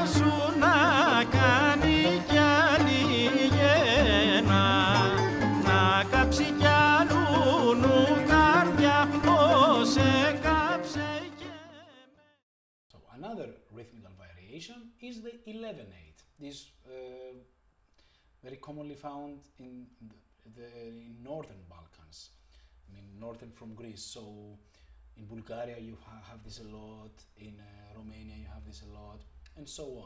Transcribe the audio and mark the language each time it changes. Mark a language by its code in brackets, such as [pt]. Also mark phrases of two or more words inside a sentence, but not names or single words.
[el] σου να κάνει κι άλλη γένα, να κάψει κι άλλου νου καρδιά ως έκαψε και [en] So another rhythmical variation is the 11/8. This very commonly found in in northern Balkans. I mean, northern from Greece. So in Bulgaria you have this a lot, in Romania you have this a lot, and so on.